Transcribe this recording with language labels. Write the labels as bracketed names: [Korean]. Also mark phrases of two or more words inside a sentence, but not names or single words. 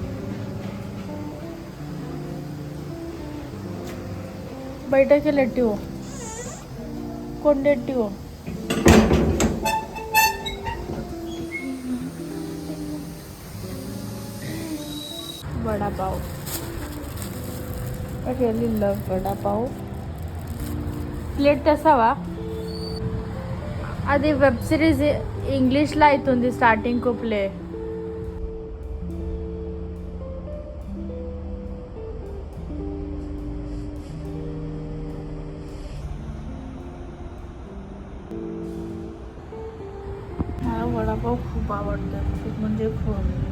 [Telugu] బయటకి వెళ్ళెట్టివో కొండెట్టివో. [English] वडापाव. I really love वडापाव. [Telugu] ప్లేట్ తెస్తావా? అది [English] web series [Telugu] ఇంగ్లీష్లో అవుతుంది [English] starting play. [Marathi] मला वडापाव खूप आवडतं, खूप म्हणजे खूप.